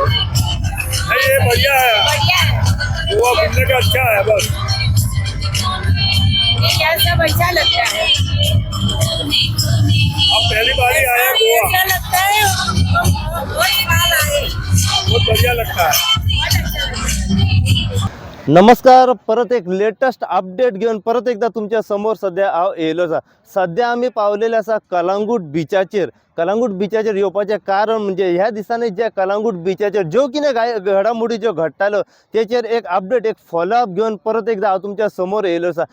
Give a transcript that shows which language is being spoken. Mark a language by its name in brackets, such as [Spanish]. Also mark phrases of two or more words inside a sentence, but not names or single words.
[Hindi] नहीं, ये बढ़िया है, गोवा घूमने का अच्छा है। बस ये सब अच्छा लगता है, हम पहली बार ही आए हैं गोवा, अच्छा लगता है, बहुत साल आए, बहुत बढ़िया लगता है। बहुत अच्छा लगता है। [Konkani] नमस्कार, परत एक [English] latest update [Konkani] घेऊन परत एकदा तुमच्या समोर सध्या हांव येयलो। सध्या आम्ही पावलेले आसा कलंगूट बिचाचेर। कलंगूट बिचाचेर येवपाचें कारण म्हणजे ह्या दिसांनी जे कलंगूट बिचाचेर ज्यो कितें घडामोडी ज्यो घडटाल्यो तेचेर एक अपडेट, एक फॉलोअप घेवन परत एकदा हांव तुमच्या समोर येयलो आसा।